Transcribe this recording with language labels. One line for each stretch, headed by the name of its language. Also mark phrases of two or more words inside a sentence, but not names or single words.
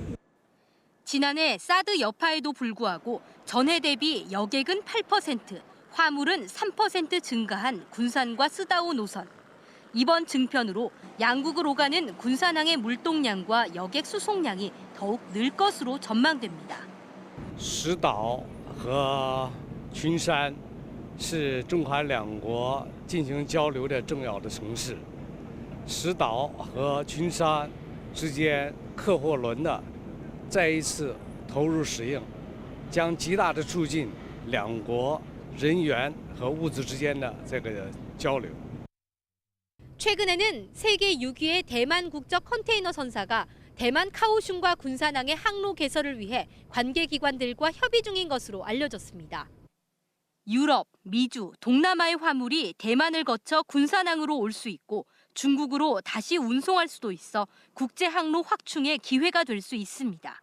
Korean: 지난해 사드 여파에도 불구하고 전해 대비 여객은 8%, 화물은 3% 증가한 군산과 스다우 노선. 이번 증편으로 양국을 오가는 군산항의 물동량과 여객 수송량이 더욱 늘 것으로 전망됩니다.
Chinese: 石岛和群山是中韩两国进行交流的重要的城市。石岛和群山之间客货轮的再一次投入使用，将极大的促进两国人员和物资之间的这个交流。
Korean: 최근에는 세계 6위의 대만 국적 컨테이너 선사가 대만 카오슝과 군산항의 항로 개설을 위해 관계기관들과 협의 중인 것으로 알려졌습니다. 유럽, 미주, 동남아의 화물이 대만을 거쳐 군산항으로 올 수 있고 중국으로 다시 운송할 수도 있어 국제 항로 확충의 기회가 될 수 있습니다.